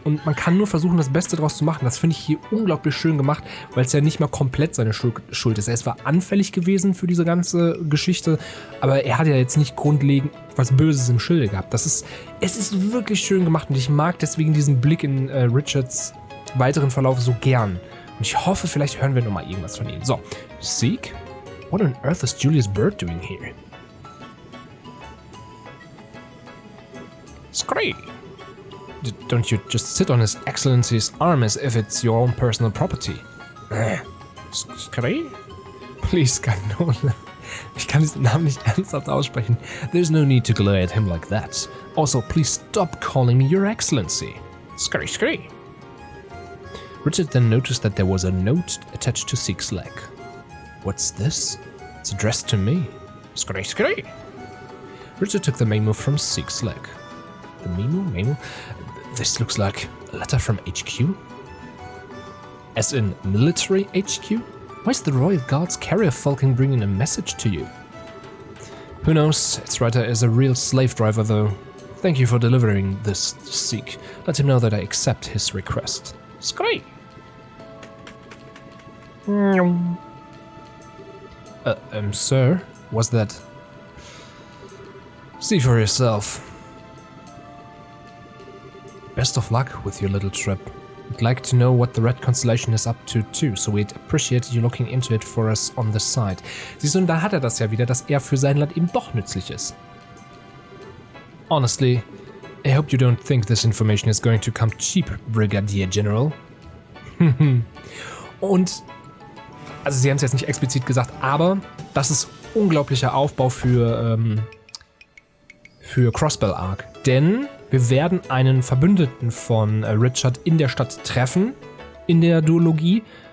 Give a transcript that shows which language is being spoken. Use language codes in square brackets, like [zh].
[de] Und man kann nur versuchen, das Beste draus zu machen. Das finde ich hier unglaublich schön gemacht, weil es ja nicht mal komplett seine Schuld ist. Er ist zwar anfällig gewesen für diese ganze Geschichte, aber er hat ja jetzt nicht grundlegend was Böses im Schilde gehabt. Es ist wirklich schön gemacht und ich mag deswegen diesen Blick in Richards weiteren Verlauf so gern. Und ich hoffe, vielleicht hören wir noch mal irgendwas von ihm. So, Seek? [en] What on earth is Julius Bird doing here? Scree! Don't you just sit on His Excellency's arm as if it's your own personal property? Scree? Please, Kanone. [de] Ich kann diesen Namen nicht ernsthaft aussprechen. [en] There's no need to glare at him like that. Also, please stop calling me Your Excellency. Scree, scree. Richard then noticed that there was a note attached to Seek's leg. What's this? It's addressed to me. Scree, scree. Richard took the memo from Seek's leg. The memo? This looks like a letter from HQ? As in military HQ? Why is the Royal Guards carrier Falcon bringing a message to you? Who knows? Its writer is a real slave driver though. Thank you for delivering this to Seek. Let him know that I accept his request. Scree! Sir, was that? See for yourself. Best of luck with your little trip. We'd like to know what the Red Constellation is up to too, so we'd appreciate you looking into it for us on the side. [de] Siehst du, und da hat er das ja wieder, dass er für sein Land eben doch nützlich ist. [en] Honestly, I hope you don't think this information is going to come cheap, Brigadier General. [de] Und, also sie haben es jetzt nicht explizit gesagt, aber das ist unglaublicher Aufbau für Crossbell Arc. Denn wir werden einen Verbündeten von Richard in der Stadt treffen, in der Duologie.